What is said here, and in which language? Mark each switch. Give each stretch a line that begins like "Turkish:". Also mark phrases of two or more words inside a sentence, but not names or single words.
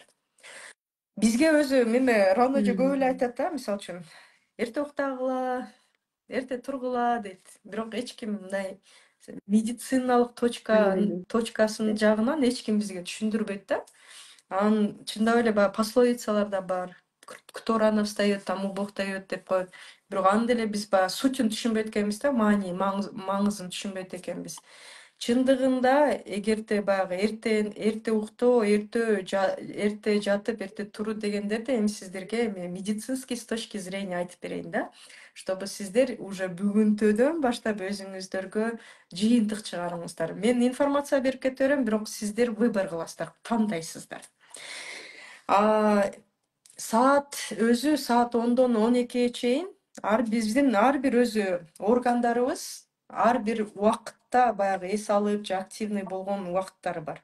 Kyrgyz: Бизге өзү меме Рано эже көп эле айтат да, мисалы үчүн эрте уктагыла, эрте тургула дейт. Бирок эч ким мындай медициналык точкасынын жагынан эч ким бизге түшүндүрбөйт да. Анан чындап эле баягы пословицаларда бар.
Russian: Кто рано встаёт, тому Бог дает
Kyrgyz: деп коет. Бирок аны деле биз баягы сутун түшүнбөйт экенбиз да, маңызын түшүнбөйт экенбиз. Чындыгында эгерде баягы эрте уктоо, эрте жатып, эрте туруу дегендерди эми сиздерге
Russian: медицинский с точки зрения
Kyrgyz: айтып берейин да, чтобы сиздер уже бүгүнтөдөн баштап өзүңүздөргө жыйынтык чыгарыңыздар. Мен информация берип кете берем, бирок сиздер выбор кыласыздар, тандайсыздар. Саат 10-дон 12-ге чейин биздин ар бир өзү органдарыбыз ар бир убакытта баягы эс алып же активный болгон убакыттары бар.